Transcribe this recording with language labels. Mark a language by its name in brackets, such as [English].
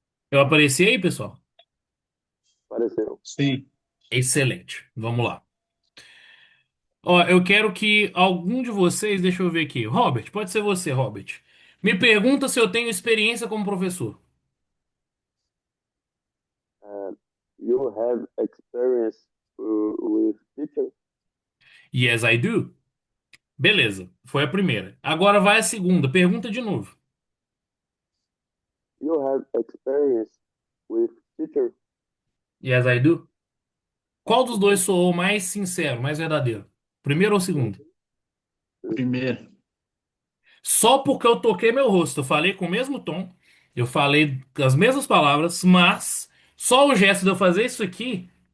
[Portuguese] Eu apareci aí, pessoal? Apareceu. Sim. Excelente. Vamos lá. Ó, eu quero que algum de vocês, deixa eu ver aqui. Robert, pode ser você, Robert. Me pergunta se eu tenho experiência como professor. [English] Uh, you have experience with teacher? Yes, I do. [Portuguese] Beleza, foi a primeira. Agora vai a segunda. Pergunta de novo. [English] You have experience with teacher? Yes, I do. [Portuguese] Qual dos dois soou mais sincero, mais verdadeiro? Primeiro ou segundo? Primeiro. Só porque eu toquei meu rosto, eu falei com o mesmo tom, eu falei as mesmas palavras, mas só o gesto de eu fazer isso aqui